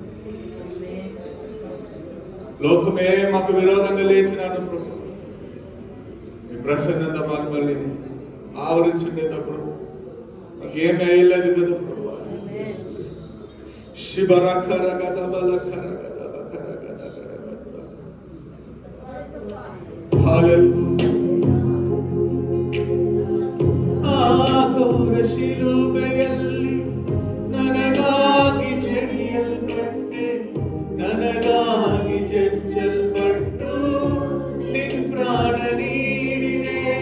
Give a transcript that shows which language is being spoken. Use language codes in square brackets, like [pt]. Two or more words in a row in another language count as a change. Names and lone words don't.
[te] లోకమే మాకు విరోధంగా లేచినాను ప్రభా, మీ ప్రసన్నత మమ్మల్ని ఆవరించుండేటప్పుడు మాకేమీ అయ్యలేదు కదా ప్రభా. శిబరకర గద బలకర గద బకర గద గద. హల్లెలూయా. [kn] ಆಗೋರ ಶಿಲುಬೆಯಲ್ಲಿ ನನಗಾಗಿ ಜಡಿಯಲ್ಪಟ್ಟೆ, ನನಗಾಗಿ ಜಜ್ಜಲ್ಪಟ್ಟು ನಿನ್ ಪ್ರಾಣ ನೀಡಿದೆ.